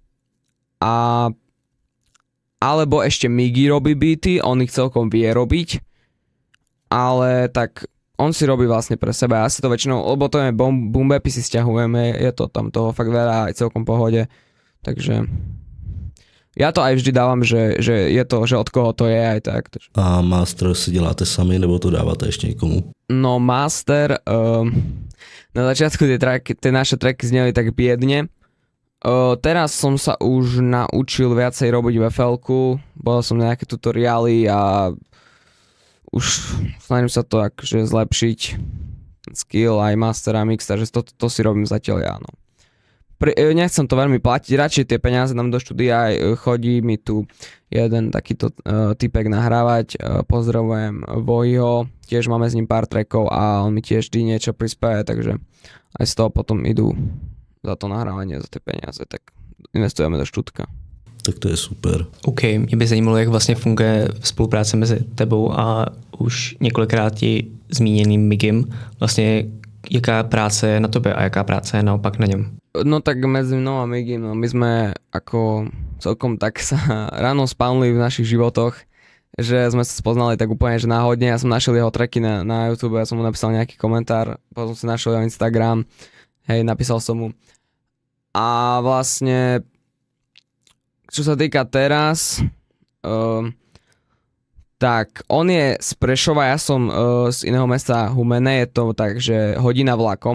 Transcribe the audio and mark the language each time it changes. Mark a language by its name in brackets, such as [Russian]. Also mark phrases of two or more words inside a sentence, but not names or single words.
[Slovak] Alebo ešte Migi robí beaty, on ich celkom vie robiť, ale tak on si robí vlastne pre seba, ja si to väčšinou, lebo to je boom-bapy si stiahujeme, je to tam toho fakt veľa, aj celkom pohode, takže ja to aj vždy dávam, že je to, že od koho to je aj tak. Takže. [Czech] A master si děláte sami, nebo to dáváte ešte někomu? [Slovak] No master, na začiatku tie naše tracky zneli tak biedne, teraz som sa už naučil viacej robiť v FL-ku, bol som nejaké tutoriály a už snažím sa to akože zlepšiť, skill aj master a mix, takže to si robím zatiaľ ja, no. Nechcem to veľmi platiť, radšej tie peniaze dám do štúdia, chodí mi tu jeden takýto typek nahrávať, pozdravujem Vojiho, tiež máme s ním pár trackov a on mi tiež vždy niečo prispieje, takže aj z toho potom idú za to nahrávanie, za tie peniaze, tak investujeme do štúdka. [Czech] Tak to je super. OK, mě by zajímalo, jak vlastně funguje spolupráce mezi tebou a už několikrát zmíněným Migim. Vlastně jaká práce je na tobě a jaká práce je naopak na něm? [Slovak] No tak medzi mnou a Migim, no my sme ako celkom tak sa ráno spálili v našich životoch, že sme sa spoznali tak úplne, že náhodne. Ja som našiel jeho tracky na YouTube, ja som mu napísal nejaký komentár, potom si našiel jeho Instagram, hej, napísal som mu. A vlastne čo sa týka teraz, tak on je z Prešova, ja som z iného mesta Humene, je to tak, že hodina vlakom.